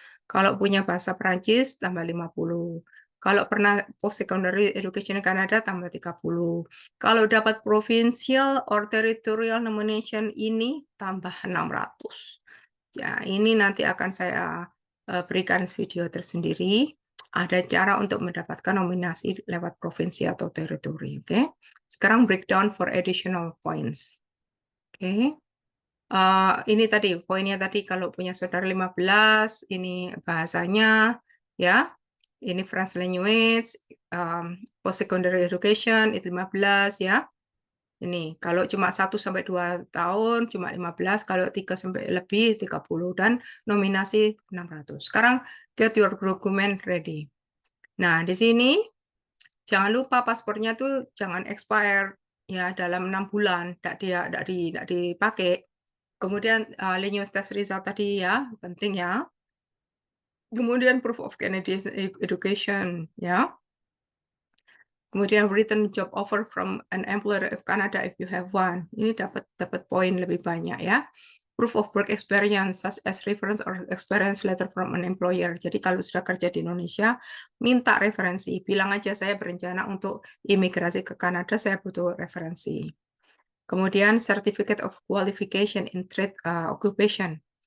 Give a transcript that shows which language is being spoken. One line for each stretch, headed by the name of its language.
Indonesian: Kalau punya bahasa Perancis tambah 50. Kalau pernah post secondary education di Kanada tambah 30. Kalau dapat provincial or territorial nomination ini tambah 600. Ya, ini nanti akan saya berikan video tersendiri. Ada cara untuk mendapatkan nominasi lewat provinsi atau teritori. Oke. Sekarang
English: breakdown for additional points.
Indonesian: Oke. Ini tadi poinnya tadi kalau punya saudara 15, ini bahasanya ya. Ini French language, post secondary education itu 15 ya. Ini kalau cuma 1-2 tahun cuma 15, kalau 3 sampai lebih 30 dan nominasi 600. Sekarang
English: get your document ready.
Indonesian: Nah, di sini jangan lupa paspornya tuh jangan expire ya dalam 6 bulan, tidak dipakai. Kemudian Linus test result tadi ya, penting ya. Kemudian
English: proof of Canadian education ya.
Indonesian: Kemudian
English: written job offer from an employer of Canada if you have one.
Indonesian: Ini dapat poin lebih banyak ya.
English: Proof of work experience such as reference or experience letter from an employer.
Indonesian: Jadi kalau sudah kerja di Indonesia, minta referensi. Bilang aja saya berencana untuk imigrasi ke Kanada, saya butuh referensi. Kemudian
English: certificate of qualification in trade occupation.